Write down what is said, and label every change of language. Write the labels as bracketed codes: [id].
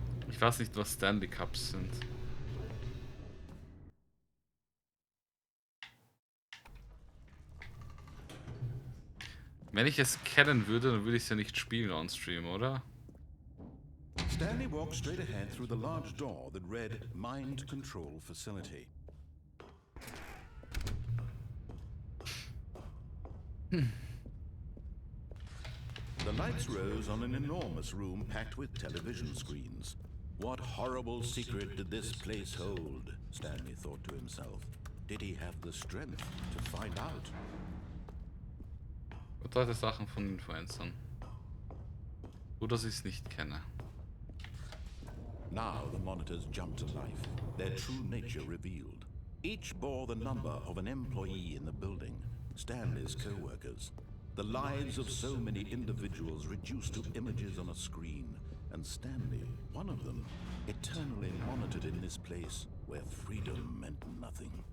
[de] Ich weiß nicht, was Stanley Cups sind. Wenn ich es kennen würde, dann würde ich es ja nicht spielen [en] on stream, [de] oder? [en] Stanley walked straight ahead through the large door that read Mind Control Facility. The lights rose on an enormous room packed with television screens. What horrible secret did this place hold? Stanley thought to himself. Did he have the strength to find out? [de] Verteilte Sachen von Influencern. Gut, dass ich es nicht kenne. [en] Now the monitors jumped to life, their true nature revealed. Each bore the number of an employee in the building, Stanley's co-workers. The lives of so many individuals reduced to images on a screen, and Stanley, one of them, eternally monitored in this place where freedom meant nothing.